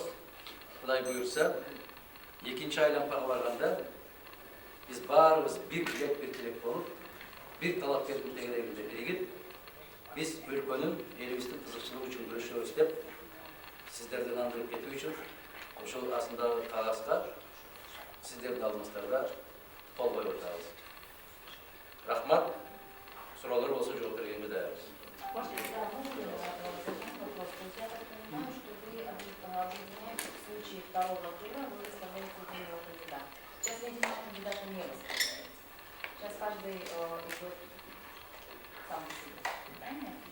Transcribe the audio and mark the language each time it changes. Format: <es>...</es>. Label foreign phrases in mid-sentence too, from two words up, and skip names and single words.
<ky>Кудай буюрса, 2 айлампага барганда биз баарыбыз бир билек, бир тилек болуп, бир талапкердин тегерегинде биригип, биз өлкөнүн, элибиздин кызыкчылыгы үчүн күрөшөбүз деп сиздерди ынандырып кетүү үчүн ошол астындагы кагазга сиздердин алдыңыздарда кол коюп атабыз. Рахмат. Суроолор болсо жооп бергенге даярбыз.</ky> <ru>В случае второго тура вы выставляете единого кандидата. Сейчас ни один кандидат не выставляется. Сейчас каждый идет сам себе. Правильно?</ru>